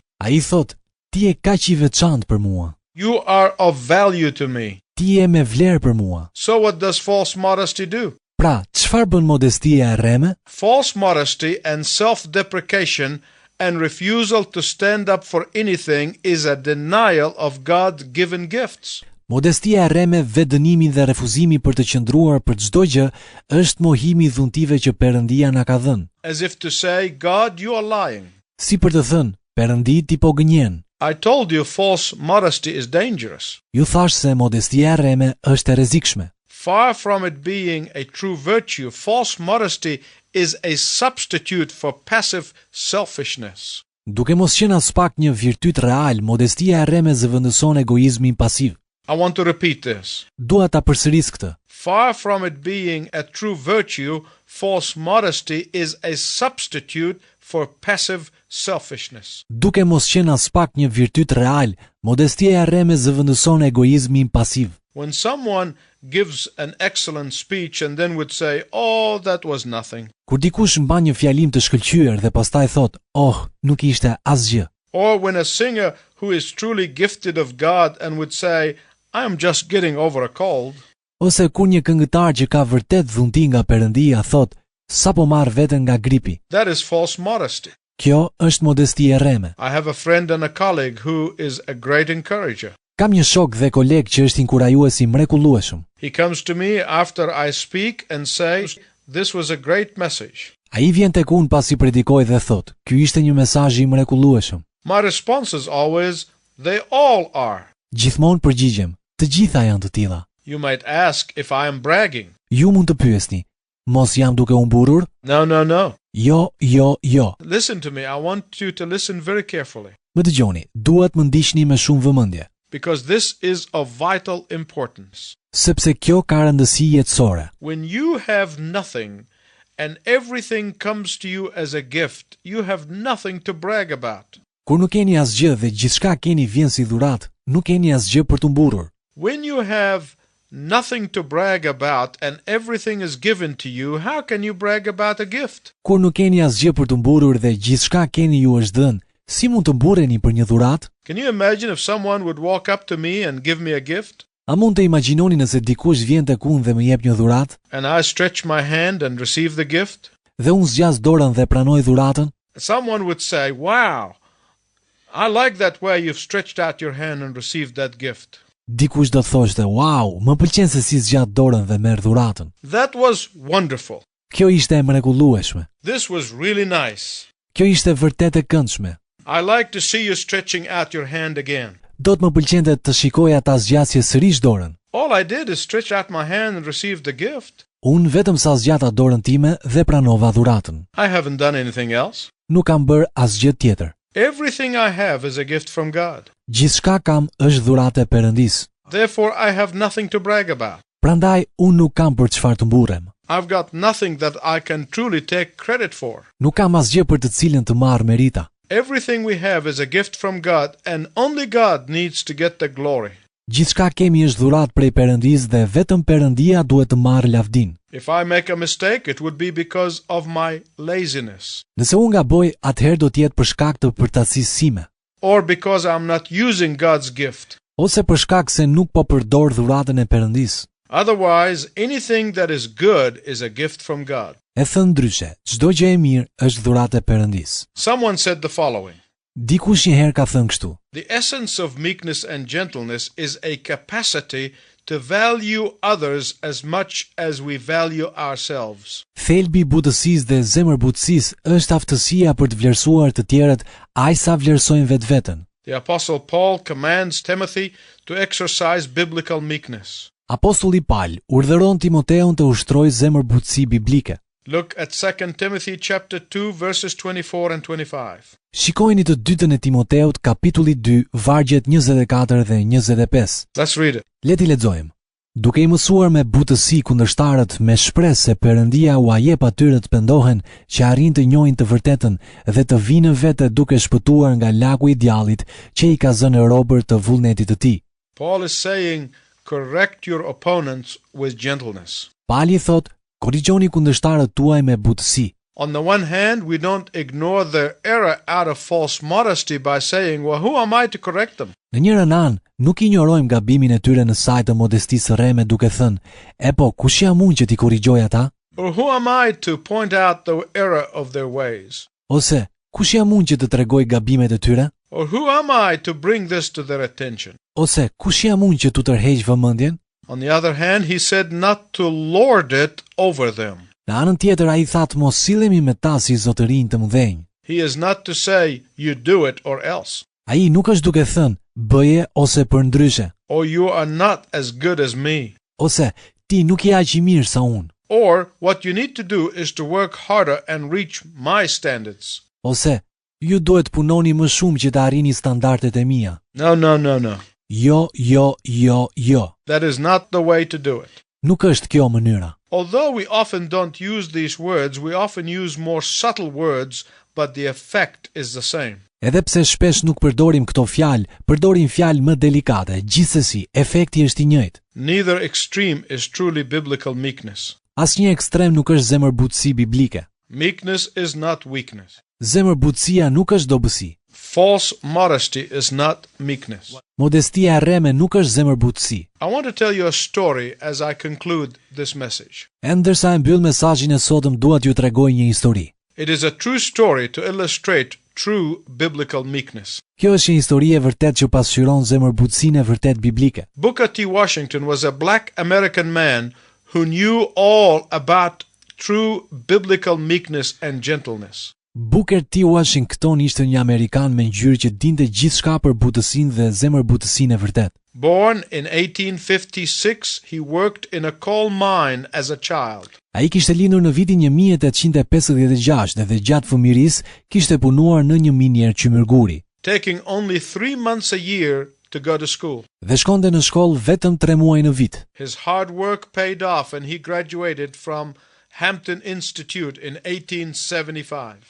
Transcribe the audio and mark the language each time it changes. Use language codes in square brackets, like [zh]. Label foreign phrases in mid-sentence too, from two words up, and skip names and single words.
[sq] Ai thot, ti je kaq i veçantë për mua. [en] You are of value to me. [sq] Ti je me vlerë për mua. [en] So what does false modesty do? [sq] Pra, çfarë bën modestia e rreme? [en] False modesty and self-deprecation and refusal to stand up for anything is a denial of God-given gifts. [sq] Modestia e rreme, vetdënimi dhe refuzimi për të qëndruar për çdo gjë është mohimi i dhuntive që Perëndia na ka dhënë. [en] As if to say, God, you are lying. [sq] Si për të thënë, Perëndi ti po gënjen. [en] I told you false modesty is dangerous. [sq] Ju thash se modestia e rreme është e rrezikshme. [en] Far from it being a true virtue, false modesty is a substitute for passive selfishness. [sq] Duke mos qenë as pak një virtyt real, modestia e rreme zëvendëson egoizmin pasiv. [en] I want to repeat this. [sq] Dua ta përsëris këtë. [en] Far from it being a true virtue, false modesty is a substitute for passive selfishness. [sq] Duke mos qenë as pak një virtyt real, modestia e rreme zëvendëson egoizmin pasiv. [en] When someone gives an excellent speech and then would say, oh, that was nothing. [sq] Kur dikush mban një fjalim të shkëlqyer dhe pastaj thot, "Oh, nuk ishte asgjë." [en] Or when a singer who is truly gifted of God and would say, I am just getting over a cold. [sq] Ose kur një këngëtar që ka vërtet dhunti nga Perëndia thot, "Sapo marr veten nga gripi." [en] That is false modesty. [sq] Kjo është modesti e rreme. [en] I have a friend and a colleague who is a great encourager. [sq] Kam një shok dhe koleg që është inkurajues i mrekullueshëm. [en] He comes to me after I speak and says, this was a great message. [sq] Ai vjen tek unë pasi predikoj dhe thot, "Ky ishte një mesazh i mrekullueshëm." [en] My response is always, they all are. [sq] Gjithmonë përgjigjem, "Të gjitha janë të tilla." [en] You might ask if I am bragging. [sq] Ju mund të pyesni, "Mos jam duke u mburur?" [en] No. [sq] Jo. [en] Listen to me. I want you to listen very carefully. [sq] Më dëgjoni, duhet më ndiqni me shumë vëmendje, [en] Because this is of vital importance. [sq] sepse kjo ka rëndësi jetësore. [en] When you have nothing and everything comes to you as a gift, you have nothing to brag about. [sq] Kur nuk keni asgjë dhe gjithçka keni vjen si dhuratë, nuk keni asgjë për të mburur. [en] When you have nothing to brag about and everything is given to you, how can you brag about a gift? [sq] Kur nuk keni asgjë për të mburur dhe gjithçka keni ju është dhënë, si mund të mburreni për një dhuratë? [en] Can you imagine if someone would walk up to me and give me a gift? [sq] A mund të imagjinoni nëse dikush vjen tek unë dhe më jep një dhuratë [en] And I stretch my hand and receive the gift? [sq] dhe unë zgjas dorën dhe pranoj dhuratën? [en] Someone would say, wow, I like that way you've stretched out your hand and received that gift. [sq] Dikush do të thoshte, "Wow, më pëlqen se si zgjat dorën dhe merr dhuratën." [en] That was wonderful. [sq] Kjo ishte e mrekullueshme. [en] This was really nice. [sq] Kjo ishte vërtet e këndshme. [en] I like to see you stretching out your hand again. [sq] Do të më pëlqente të shikoja ta zgjasje sërish dorën. [en] All I did is stretch out my hand and receive the gift. [sq] Unë vetëm sa zgjata dorën time dhe pranova dhuratën. [en] I haven't done anything else. [sq] Nuk kam bërë asgjë tjetër. [en] Everything I have is a gift from God. [sq] Gjithçka kam është dhuratë e Perëndisë. [en] Therefore, I have nothing to brag about. [sq] Prandaj unë nuk kam për çfarë të mburrem. [en] I've got nothing that I can truly take credit for. [sq] Nuk kam asgjë për të cilën të marr merita. [en] Everything we have is a gift from God and only God needs to get the glory. [sq] Gjithçka kemi është dhuratë prej Perëndisë dhe vetëm Perëndia duhet të marrë lavdinë. [en] If I make a mistake, it would be because of my laziness [sq] Nëse unë gaboj, atëherë do të jetë për shkak të përtacisë sime, [en] or because I'm not using God's gift. [sq] ose për shkak se nuk po përdor dhuratën e Perëndisë. [en] Otherwise, anything that is good is a gift from God. [sq] E thënë ndryshe, çdo gjë e mirë është dhuratë e Perëndisë. [en] Someone said the following: [sq] Dikush një herë ka thënë kështu: [en] the essence of meekness and gentleness is a capacity to value others as much as we value ourselves. [sq] Thelbi i butësisë dhe zemërbutësisë është aftësia për të vlerësuar të tjerët aq sa vlerësojnë vetveten. [en] The Apostle Paul commands Timothy to exercise biblical meekness. [sq] Apostulli Paul urdhëron Timoteun të ushtrojë zemërbutësi biblike. [en] Look at 2 Timothy chapter 2 verses 24 and 25. [sq] Shikojini të dytën e Timoteut, kapitulli 2, vargjet 24 dhe 25. [en] Let's read it. [sq] Le t'i lexojmë. Duke i mësuar me butësi kundërshtarët me shpresë se Perëndia u jep atyre të pendohen që arrin të njohin të vërtetën dhe të vinë vete duke shpëtuar nga lagu i djallit që i ka zënë robër të vullnetit të tij. [en] Paul is saying, correct your opponents with gentleness. [sq] Pali thot, korrigjoni kundërshtarët tuaj me butësi. [en] On the one hand, we don't ignore their error out of false modesty by saying, well, who am I to correct them? [sq] Në njërin anë, nuk injorojmë gabimin e tyre në saj të modestisë rreme duke thënë, e po, kush jam unë që t'i korrigjoj ata? [en] Or who am I to point out the error of their ways? [sq] Ose, kush jam unë që të tregoj gabimet e tyre? [en] Or who am I to bring this to their attention? [sq] Ose, kush jam unë që t'u tërheq vëmendjen? [en] On the other hand, he said not to lord it over them. [sq] Në anën tjetër, ai thatë mos sillemi me ta si zotërinj të mëdhenj. [en] He is not to say, you do it or else. [sq] Ai nuk është duke thënë, bëje ose përndryshe, [en] Or you are not as good as me. [sq] ose ti nuk je aq i mirë sa unë, [en] Or what you need to do is to work harder and reach my standards. [sq] ose ju duhet punoni më shumë që të arrini standardet e mia. [en] No, no, no, no. [sq] Jo, jo, jo, jo. [en] That is not the way to do it. [sq] Nuk është kjo mënyra. [en] Although we often don't use these words, we often use more subtle words, but the effect is the same. [sq] Edhe pse shpesh nuk përdorim këto fjalë, përdorim fjalë më delikate, gjithsesi, efekti është i njëjtë. [en] Neither extreme is truly biblical meekness. [sq] Asnjë ekstrem nuk është zemërbutësi biblike. [en] Meekness is not weakness. [sq] Zemërbutësia nuk është dobësi. [en] False modesty is not meekness. [sq] Modestia e rreme nuk është zemërbutësi. [en] I want to tell you a story as I conclude this message. [sq] E ndërsa e mbyll mesazhin e sotëm, dua t'ju tregoj një histori. [en] It is a true story to illustrate true biblical meekness. [sq] Kjo është një histori e vërtetë që pasqyron zemërbutësinë e vërtet biblike. [en] Booker T. Washington was a black American man who knew all about true biblical meekness and gentleness. [sq] Booker T. Washington ishte një Amerikan me ngjyrë që dinte gjithçka për butësinë dhe zemërbutësinë e vërtet. [en] Born in 1856, he worked in a coal mine as a child. [sq] Ai kishte lindur në vitin 1856 dhe gjatë fëmijërisë kishte punuar në një minier qymërguri. [en] Taking only 3 months a year to go to school. [sq] Dhe shkonte në shkollë vetëm 3 muaj në vit. [en] His hard work paid off and he graduated from Hampton Institute in 1875.